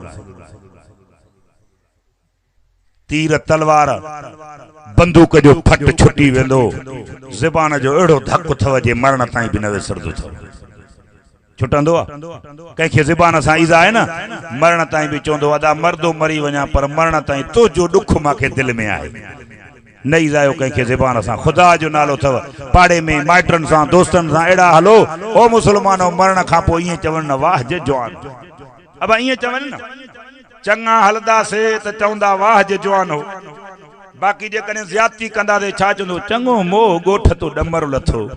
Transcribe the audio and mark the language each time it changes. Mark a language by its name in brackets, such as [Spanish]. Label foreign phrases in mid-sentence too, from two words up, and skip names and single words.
[Sindhi] तीर तलवार बंदूक जो फट छुटी वेंदो ज़बान जो एड़ो धक थव जे मरण ताईं भी न विसरदो थो छुटंदो कंखे ज़बान सां ईज़ा है ना मरण ताईं भी चवंदो अदा मर्दो मरी वञा पर मरण ताईं तो जो दुख मांखे दिल में आहे न ईज़ायो कंखे ज़बान सां खुदा जो नालो थव पाड़े में माइटन सां दोस्तन सां एड़ा हलो ओ मुसलमानो मरण खां पोइ ईअं चवण न वाह जे जवान अब ईअं चवनि न चङा हलंदासे त चवंदा वाह जे जवान हो बाक़ी जेकॾहिं ज़्यादती कंदासीं छा चवंदो चङो मोह ॻोठ तो डमर लथो